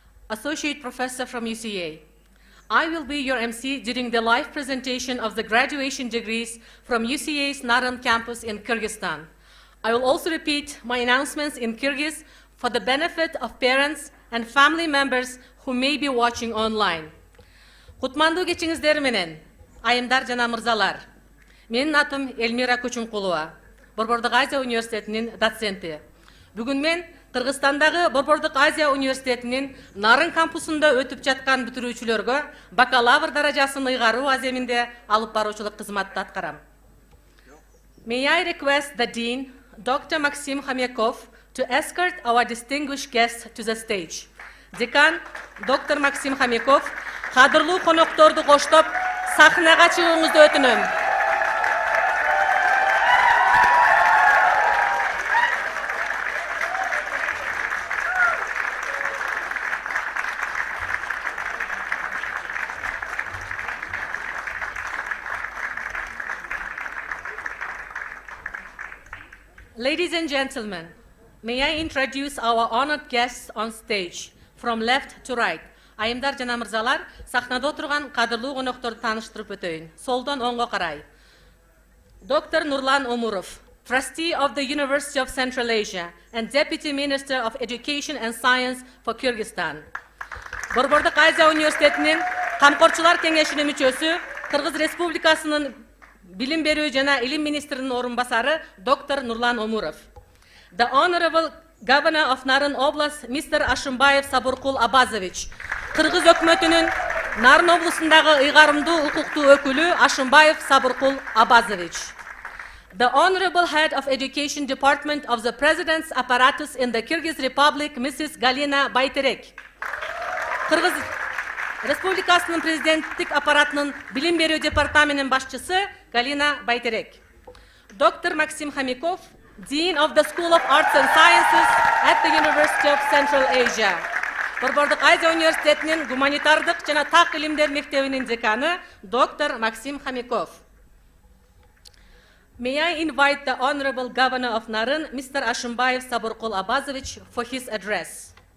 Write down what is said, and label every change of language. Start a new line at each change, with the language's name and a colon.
English: Associate Professor from UCA. I will be your MC during the live presentation of the graduation degrees from UCA's Naryn campus in Kyrgyzstan. I will also repeat my announcements in Kyrgyz for the benefit of parents and family members who may be watching online.
Kyrgyz: Кутмандуу кечиңиздер менен, айымдар жана мырзалар. Менин атым Эльмира Көчүнкулова, Борбордук Азия университетинин доценти. Бүгүн мен Кыргызстандагы Борбордук Азия университетинин Нарyn кампусунда өтүп жаткан бүтүрүүчүлөргө бакалавр даражасын ыйгаруу аземинде алып баруучулук кызматты аткарам.
English: May I request the Dean, Dr. Maxim Khomyakov, to escort our distinguished guests to the stage.
Kyrgyz: Dekan, Dr. Maxim Khomyakov, кадырлуу конокторду коштоп, сахнага чыгууңузду өтүнөм.
English: Ladies and gentlemen, may I introduce our honored guests on stage, from left to right.
Kyrgyz: Айымдар жана мырзалар, сахнада отурган кадырлуу конокторду тааныштырып өтөйүн. Солдон оңго карай. Dr.
English: Nurlan Omurov, Trustee of the University of Central Asia and Deputy Minister of Education and Science for Kyrgyzstan.
Kyrgyz: Борбордук Азия университетинин камкорчулар кеңешинин мүчөсү, Кыргыз Республикасынын Билим берүү жана илим министринин орун басары Dr. Nurlan Omurov.
English: The Honorable Governor of Naryn Oblast, Mr. Ashimbayev Saburkul Abazovich.
Kyrgyz: Кыргыз өкмөтүнүн Naryn областындагы ыйгарымдуу укуктуу өкүлү Ashimbayev Saburkul Abazovich.
English: The Honorable Head of Education Department of the President's Apparatus in the Kyrgyz Republic, Mrs. Galina Bayterek.
Kyrgyz: Кыргыз Республикасынын президенттик аппаратынын билим берүү департаментинин башчысы Галина Байтерек.
English: Dr. Maxim Khomyakov, Dean of the School of Arts and Sciences at the University of Central Asia.
Kyrgyz: Борбордук Азия университетинин гуманитардык жана так илимдер мектебинин деканы Dr. Maxim Khomyakov.
English: May I invite the Honorable Governor of Naryn, Mr. Ashimbayev Saburkul Abazovich, for his address.